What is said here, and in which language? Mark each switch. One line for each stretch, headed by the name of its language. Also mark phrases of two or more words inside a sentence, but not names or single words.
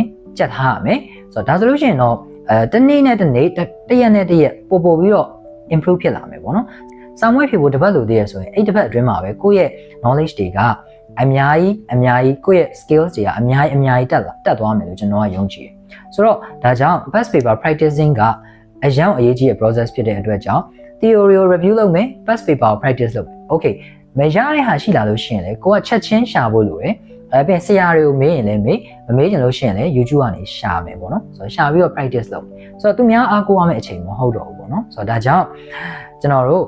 Burmese: ကြက်ထားရမယ်ဆိုတော့ဒါဆိုလို့ရှိရင်တော့တနေ့နဲ့တနေ့တရက်နဲ့တရက်ပို့ပြီးတော့ improve ဖြစ်လာမယ်ပေါ့နော်စာမွေးဖြစ်ဖို့တစ်ပတ်လိုသေးရဆိုရင်အဲ့တစ်ပတ်အတွင်းမှာပဲကိုယ့်ရဲ့ knowledge တွေကအများကြီးကိုယ့်ရဲ့ skills တွေကအများကြီးတက်သွားမယ်လို့ကျွန်တော်ကယုံကြည်တယ်ဆိုတော့ဒါ ကြောင့်
English: past paper practicing
Burmese: ကအရန်အရေးကြီးတဲ့ process ဖြစ်တဲ့အတွက်ကြောင့် theory ကို review လုပ်မယ်
English: past paper
Burmese: ကို practice လုပ်မယ် okay မရတဲ့ဟာရှိလာလို့ရှိရင်လေကိုကချက်ချင်းရှာဖို့လိုတယ်အဲ့ပြင်ဆရာတွေကိုမေးရင် လည်းမမေးချင်လို့ရှိရင်လည်း YouTube ကနေရှာမယ်ပေါ့နော်ဆိုတော့ရှာပြီးတော့ practice လုပ်ဆိုတော့သူများအားကိုးရမယ့်အချိန်မဟုတ်တော့ဘူးပေါ့နော်ဆိုတော့ဒါကြောင့်ကျွန်တော်တို့